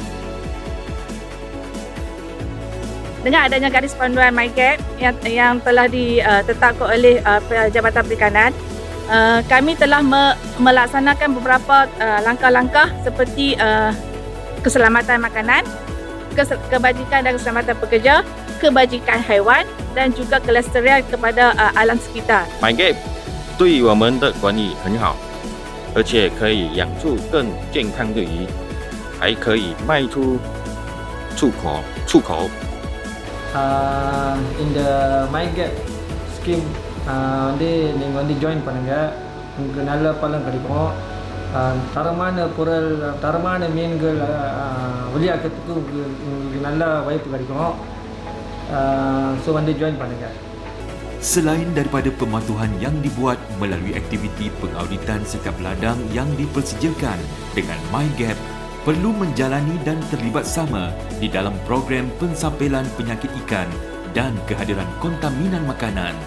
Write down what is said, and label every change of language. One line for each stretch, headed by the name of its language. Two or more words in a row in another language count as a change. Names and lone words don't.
Malay: Dengan adanya garis panduan MyGap yang telah ditetapkan oleh Jabatan Perikanan, kami telah melaksanakan beberapa langkah-langkah seperti keselamatan makanan, kebajikan dan keselamatan pekerja, kebajikan haiwan dan juga kelestarian kepada alam sekitar.
Chinese: MyGap 对我们的管理很好，而且可以养出更健康的鱼，还可以卖出出口。
English: In the MyGap scheme,
Tamil: நீங்க join பண்ணுங்க. உங்களுக்கு நல்ல பலன் கிடைக்கும். தரமான மீன்கள் வெளியாக்கிறதுக்கு உங்களுக்கு நல்ல வாய்ப்பு கிடைக்கும்.
English: So when they join Pananggat.
Malay: Selain daripada pematuhan yang dibuat melalui aktiviti pengauditan setiap ladang yang dipersediakan dengan MyGap, perlu menjalani dan terlibat sama di dalam program pensampelan penyakit ikan dan kehadiran kontaminan makanan.